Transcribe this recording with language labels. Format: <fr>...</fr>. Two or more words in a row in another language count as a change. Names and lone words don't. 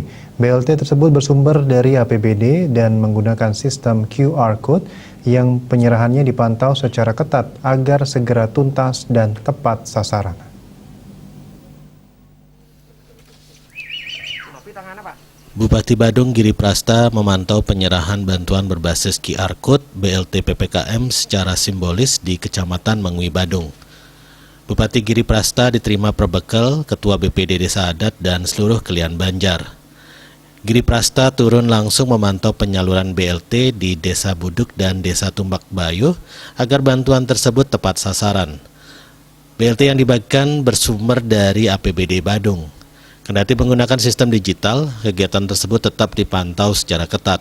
<id>BLT tersebut bersumber dari APBD dan menggunakan sistem QR Code yang penyerahannya dipantau secara ketat agar segera tuntas dan tepat sasaran. Bupati Badung Giriprasta memantau penyerahan bantuan berbasis QR Code BLT PPKM secara simbolis di Kecamatan Mengui, Badung. Bupati Giriprasta diterima perbekal Ketua BPD Desa Adat dan seluruh Kelian Banjar. Giriprasta turun langsung memantau penyaluran BLT di Desa Buduk dan Desa Tumbak Bayuh agar bantuan tersebut tepat sasaran. BLT yang dibagikan bersumber dari APBD Badung. Kendati menggunakan sistem digital, kegiatan tersebut tetap dipantau secara ketat.</id>